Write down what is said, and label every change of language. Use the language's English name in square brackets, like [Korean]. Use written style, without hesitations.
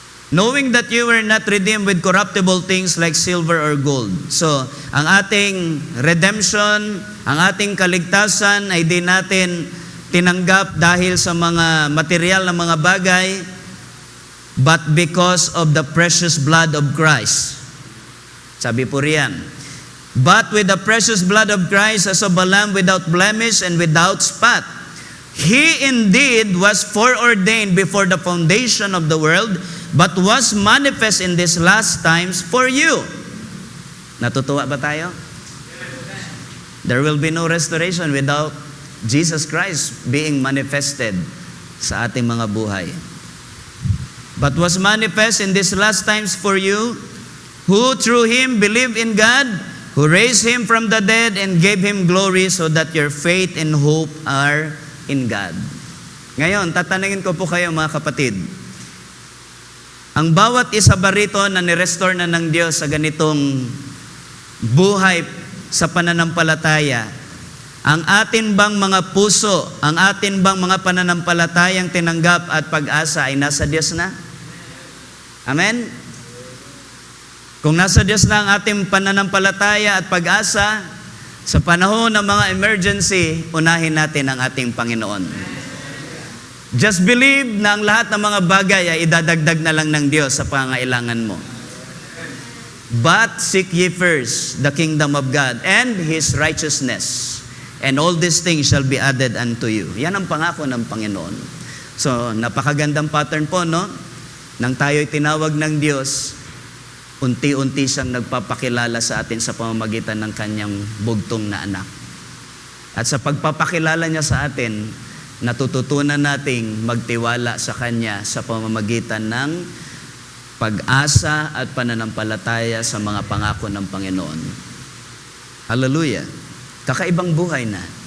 [English] Knowing that you were not redeemed with corruptible things like silver or gold. [Filipino] So, ang ating redemption, ang ating kaligtasan ay di natin tinanggap dahil sa mga material na mga bagay, [English] but because of the precious blood of Christ. [Filipino] Sabi po riyan, [English] but with the precious blood of Christ as of a lamb without blemish and without spot. He indeed was foreordained before the foundation of the world, but was manifest in these last times for you. [Filipino] Natutuwa ba tayo? [English] There will be no restoration without Jesus Christ being manifested [Filipino] sa ating mga buhay. [English] But was manifest in these last times for you, who through Him believe in God, who raised Him from the dead and gave Him glory, so that your faith and hope are in God. [Filipino] Ngayon, tatanungin ko po kayo mga kapatid, ang bawat isa ba rito na nirestore na ng Diyos sa ganitong buhay sa pananampalataya, ang atin bang mga puso, ang atin bang mga pananampalatayang tinanggap at pag-asa ay nasa Diyos na? Amen? Kung nasa Diyos na ang ating pananampalataya at pag-asa, sa panahon ng mga emergency, unahin natin ang ating Panginoon. [English] Just believe [Filipino] na ang lahat ng mga bagay ay idadagdag na lang ng Diyos sa pangailangan mo. [English] But seek ye first the kingdom of God and His righteousness, and all these things shall be added unto you. [Filipino] Yan ang pangako ng Panginoon. So, napakagandang pattern po, no? Nang tayo'y tinawag ng Diyos, unti-unti siyang nagpapakilala sa atin sa pamamagitan ng kanyang bugtong na anak. At sa pagpapakilala niya sa atin, natututunan nating magtiwala sa Kanya sa pamamagitan ng pag-asa at pananampalataya sa mga pangako ng Panginoon. Hallelujah! Kakaibang buhay na.